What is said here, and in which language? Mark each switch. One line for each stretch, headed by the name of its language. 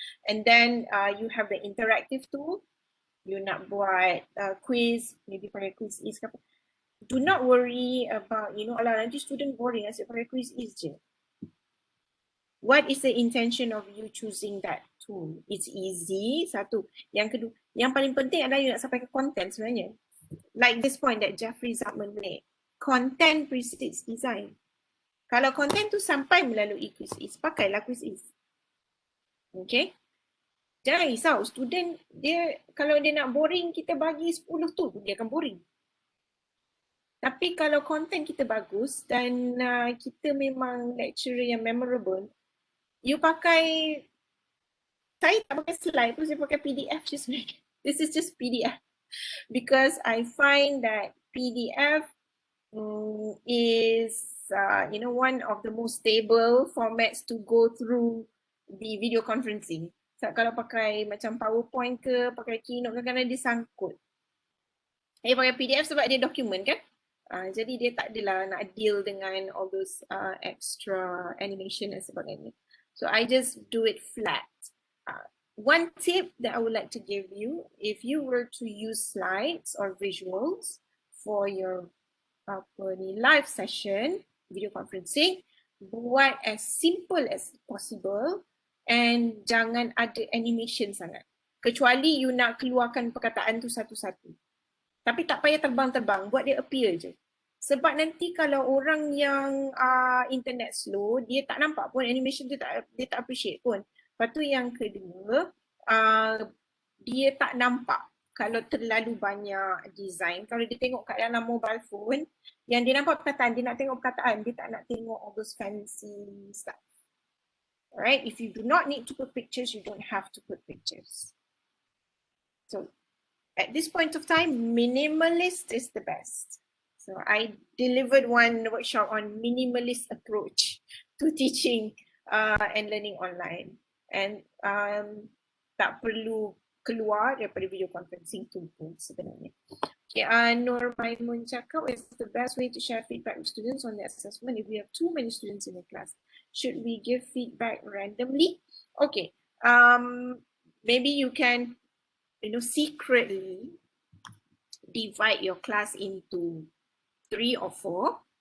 English: And then you have the interactive tool. You
Malay: nak buat
English: quiz, maybe pakai quiz is
Malay: ke apa.
English: Do not worry about, you know,
Malay: alah nanti student boring asyik pakai quiz is je.
English: What is the intention of you choosing that tool? It's easy,
Malay: satu. Yang kedua, yang paling penting adalah you nak sampai ke content sebenarnya.
English: Like this point that Jeffrey Zapman made. Content precedes design.
Malay: Kalau content tu sampai melalui quiz is, pakailah quiz is. Okay? Jangan risau, student dia kalau dia nak boring, kita bagi 10 tu, dia akan boring. Tapi kalau konten kita bagus dan kita memang lecturer yang memorable, you pakai, saya tak pakai slide pun, saya pakai PDF je sebenarnya.
English: This is just PDF. Because I find that PDF is, you know, one of the most stable formats to go through the video conferencing.
Malay: So, kalau pakai macam PowerPoint ke, pakai Keynote kadang-kadang dia sangkut. Pakai PDF sebab dia dokumen kan? Jadi dia tak adalah nak deal dengan
English: all those extra animation
Malay: dan sebagainya.
English: So I just do it flat. One tip that I would like to give you, if you were to use slides or visuals for your live session, video conferencing,
Malay: buat
English: as simple as possible.
Malay: And jangan ada animation sangat. Kecuali you nak keluarkan perkataan tu satu-satu. Tapi tak payah terbang-terbang, buat dia appear je. Sebab nanti kalau orang yang internet slow, dia tak nampak pun animation tu, dia tak appreciate pun. Lepas tu yang kedua, dia tak nampak kalau terlalu banyak design. Kalau dia tengok kat dalam mobile phone, yang dia nampak perkataan, dia nak tengok perkataan, dia tak nak tengok
English: all those fancy stuff. Alright, if you do not need to put pictures, you don't have to put pictures. So at this point of time, minimalist is the best. So I delivered one workshop on minimalist approach to teaching and learning online.
Malay: And tak perlu keluar daripada video conferencing tu pun sebenarnya.
English: Okay, Nur Maimun
Malay: cakap,
English: is the best way to share feedback with students on the assessment if we have too many students in the class? Should we give feedback randomly? Okay, maybe you can, you know, secretly divide your class into 3 or 4.